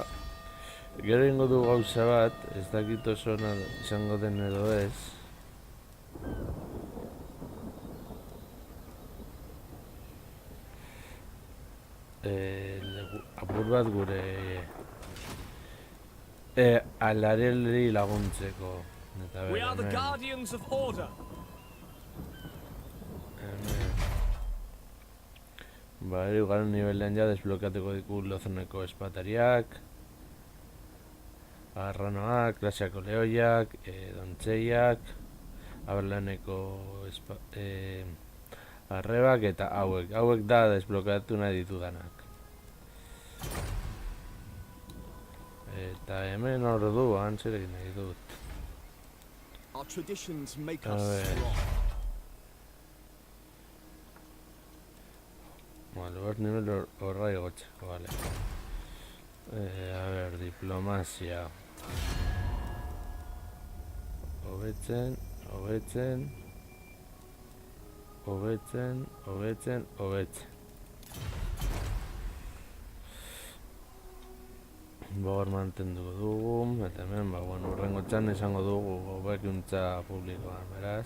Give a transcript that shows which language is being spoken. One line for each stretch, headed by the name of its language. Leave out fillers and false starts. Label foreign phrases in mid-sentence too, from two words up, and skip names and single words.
Basque: Gero ingo du gauza bat, ez dakit oso izango den edo ez. Apur bat gure Alarieli laguntzeko.
English: We are the guardians of order.
Basque: Igual nivelean ja desblokeatuko diku Lozoneko espatariak, Arranoak, klaseako lehoiak, dontzeiak, Aberlaneko arrebak eta hauek da desblokeatu nahi ditudanak. Eta hemen orduan zer egin nahi dut.
English: Our traditions make us strong.
Basque: Vale, bat nivel horra igotzeko, vale.
Spanish: A ver,
Basque: diplomazia. Hobetzen. Hor mantenduko dugu, eta hemen, urrengo txan izango dugu hobekuntza publikoan, beraz.